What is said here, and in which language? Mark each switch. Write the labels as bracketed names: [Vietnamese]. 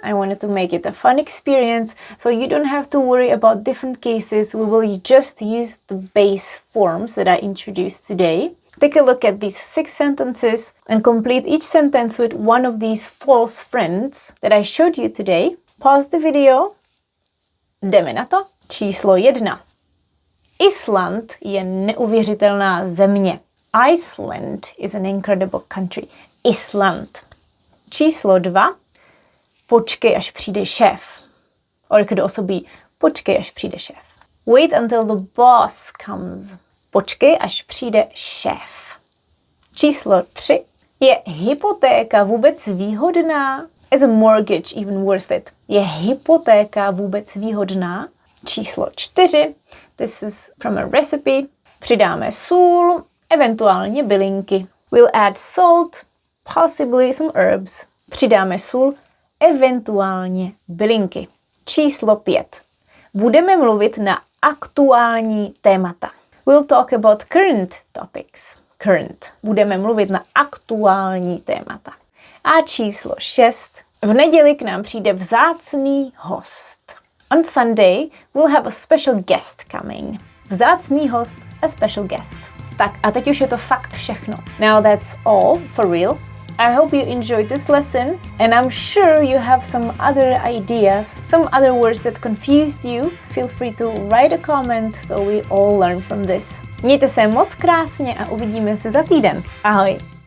[English] I wanted to make it a fun experience, so you don't have to worry about different cases. We will just use the base forms that I introduced today. Take a look at these 6 sentences and complete each sentence with one of these false friends that I showed you today. Pause the video. [Czech] Jdeme na to. Číslo 1. Island je neuvěřitelná země. [English] Iceland is an incredible country. [Czech] Island. Číslo 2. Počkej, až přijde šéf. [English] Or it could also be [Czech] počkej, až přijde šéf. [English] Wait until the boss comes. [Czech] Počkej, až přijde šéf. Číslo 3. Je hypotéka vůbec výhodná? [English] Is a mortgage even worth it? [Czech] Je hypotéka vůbec výhodná? Číslo 4. [English] This is from a recipe. [Czech] Přidáme sůl, eventuálně bylinky. [English] We'll add salt, possibly some herbs. [Czech] Přidáme sůl, eventuálně bylinky. Číslo 5. Budeme mluvit na aktuální témata. [English] We'll talk about current topics. Current. [Czech] Budeme mluvit na aktuální témata. A číslo 6. V neděli k nám přijde vzácný host. [English] On Sunday we'll have a special guest coming. [Czech] Vzácný host, [English] a special guest. [Czech] Tak a teď už je to fakt všechno. [English] Now that's all for real. I hope you enjoyed this lesson, and I'm sure you have some other ideas, some other words that confused you. Feel free to write a comment so we all learn from this. [Czech] Mějte se moc krásně a uvidíme se za týden. Ahoj!